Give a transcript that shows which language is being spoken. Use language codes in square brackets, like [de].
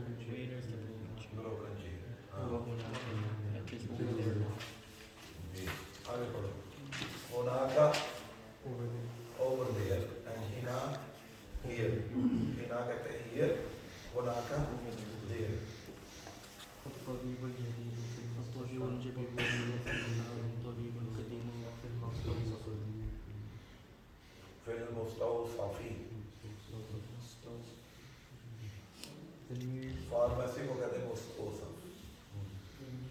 [hi] Broken जी हाँ जी आगे पढ़ो। होनाका [en] over there [hi] and hina here। hina कहते हैं here, होनाका there। [ar] الطبيب الجديد في المستشفى الطبيب القديم في المستشفى [hi] फिर मुस्तौसफ़ी फार्मेसी को कहते हैं मुस्तौसफ़।